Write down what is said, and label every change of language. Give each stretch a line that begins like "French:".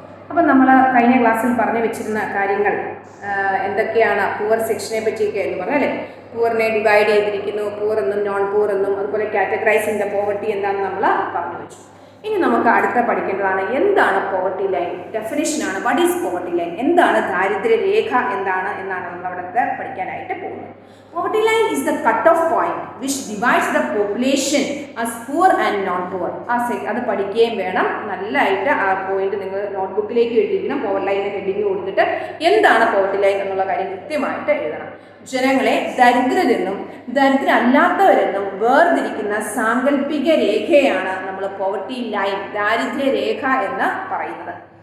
Malayalam: അപ്പം നമ്മൾ കഴിഞ്ഞ ക്ലാസ്സിൽ പറഞ്ഞു വെച്ചിരുന്ന കാര്യങ്ങൾ എന്തൊക്കെയാണ് പൂവർ സെക്ഷനെ പറ്റിയൊക്കെ എന്ന് പറഞ്ഞാൽ അല്ലേ, പൂവറിനെ ഡിവൈഡ് ചെയ്തിരിക്കുന്നു, പൂവർ എന്നും നോൺ പൂവർ എന്നും, അതുപോലെ കാറ്റഗറൈസിംഗ് ദ പോവർട്ടി എന്താണെന്ന് നമ്മൾ പറഞ്ഞു വെച്ചു. ഇനി നമുക്ക് അടുത്ത പഠിക്കേണ്ടതാണ് എന്താണ് poverty line, ഡെഫിനിഷനാണ്
English: what is poverty line,
Malayalam: എന്താണ് ദാരിദ്ര്യരേഖ എന്നാണ് നമ്മൾ അവിടുത്തെ പഠിക്കാനായിട്ട് പോകുന്നത്.
English: Poverty line is the cut-off point which divides the population as poor and non-poor.
Malayalam: അത് പഠിക്കുകയും വേണം. നല്ലതായിട്ട് ആ പോയിന്റ് നിങ്ങൾ നോട്ട്ബുക്കിലേക്ക് എഴുതിയിരിക്കണം. പോവർട്ടി ലൈനിന് ഹെഡിങ് കൊടുത്തിട്ട് എന്താണ് പോവർട്ടി ലൈൻ എന്നുള്ള കാര്യം കൃത്യമായിട്ട് എഴുതണം. ജനങ്ങളെ ദരിദ്രരെന്നും ദരിദ്രരല്ലാത്തവരെന്നും വേർതിരിക്കുന്ന സാങ്കല്പിക രേഖയാണ് നമ്മൾ പോവർട്ടി ലൈൻ, ദാരിദ്ര്യരേഖ എന്ന് പറയുന്നത്.